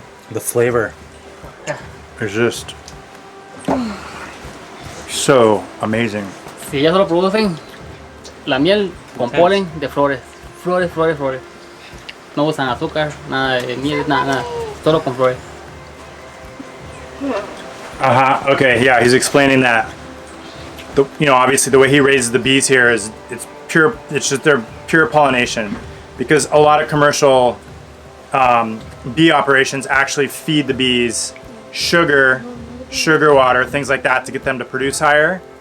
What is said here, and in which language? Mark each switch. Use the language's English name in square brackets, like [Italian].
[English] The flavor is just so amazing. [Spanish] Si ellas solo producen la miel con polen de flores. Flores. No usan azúcar, nada de miel, nada. Solo con flores. [English] Okay, yeah, he's explaining that. Obviously the way he raises the bees here is it's pure. It's just their pure pollination, because a lot of commercial bee operations actually feed the bees sugar water, things like that to get them to produce higher.